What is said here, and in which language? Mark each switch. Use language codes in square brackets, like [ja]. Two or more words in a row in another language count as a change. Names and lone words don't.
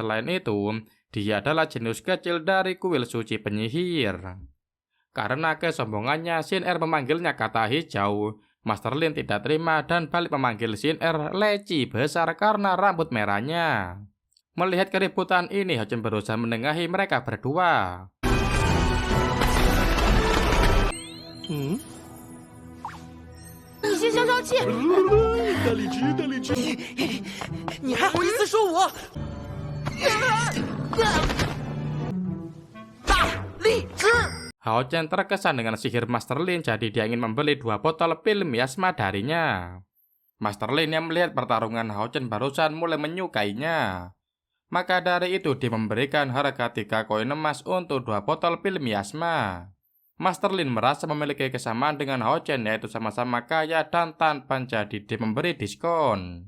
[id] Selain itu, dia adalah jenius kecil dari kuil suci penyihir. Karena kesombongannya, Shin Er memanggilnya kata hijau. Master Lin tidak terima dan balik memanggil Shin Er leci besar karena rambut merahnya. Melihat keributan ini, Hao Chen berusaha menengahi mereka berdua. [zh] 你先消消气。大力直，大力直。你还好意思说我？大力之。 [id] Hao Chen terkesan dengan sihir Master Lin, jadi dia ingin membeli 2 botol pil miasma darinya. Master Lin yang melihat pertarungan Hao Chen barusan mulai menyukainya. Maka dari itu dia memberikan harga 3 koin emas untuk 2 botol pil miasma. Master Lin merasa memiliki kesamaan dengan Hao Chen, yaitu sama-sama kaya dan tanpa, jadi dia memberi diskon.